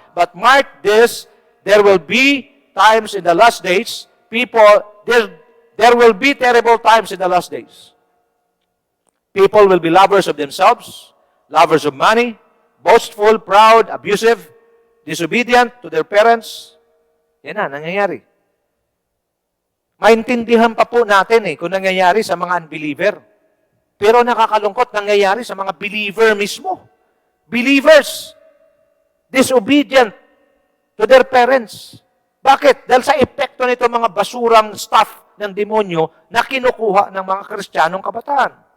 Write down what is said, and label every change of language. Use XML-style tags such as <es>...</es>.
<en>But mark this, there will be times in the last days, there will be terrible times in the last days. People will be lovers of themselves, lovers of money, boastful, proud, abusive, disobedient to their parents.</en> <tl>Yan na, nangyayari. Maintindihan pa po natin kung nangyayari sa mga unbeliever. Pero nakakalungkot, nangyayari sa mga believer mismo.</tl> <en>Believers, disobedient to their parents.</en> <tl>Bakit? Dahil sa epekto nito mga basurang stuff ng demonyo na kinukuha ng mga Kristiyanong kabataan.</tl>